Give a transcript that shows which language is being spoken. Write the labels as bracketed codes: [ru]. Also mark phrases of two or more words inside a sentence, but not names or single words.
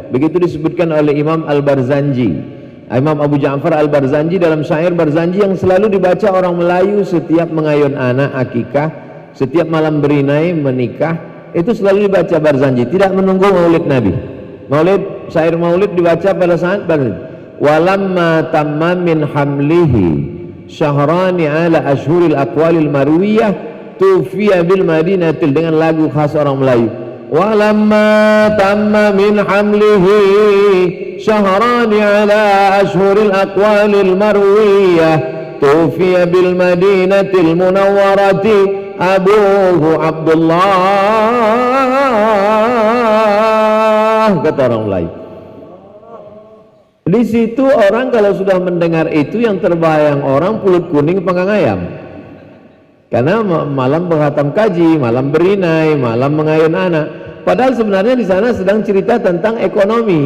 [id] Begitu disebutkan oleh Imam Al-Barzanji, Imam Abu Ja'far Al-Barzanji dalam syair Barzanji yang selalu dibaca orang Melayu setiap mengayun anak akikah setiap malam berinai menikah, itu selalu dibaca Barzanji, tidak menunggu maulid Nabi. Maulid, syair maulid dibaca pada saat Barzanji. [ar] ولما تم من حمله شهران على أشهر الأقوال المروية توفي بالمدينة, [id] dengan lagu khas orang Melayu. [ar] ولما تم من حمله شهران على أشهر الأقوال المروية توفي بالمدينة المنورة أبوه عبد الله, [id] kata orang Melayu. Di situ orang kalau sudah mendengar itu, yang terbayang orang pulut kuning panggang ayam. Karena malam berhatam kaji, malam berinai, malam mengayun anak. Padahal sebenarnya di sana sedang cerita tentang ekonomi.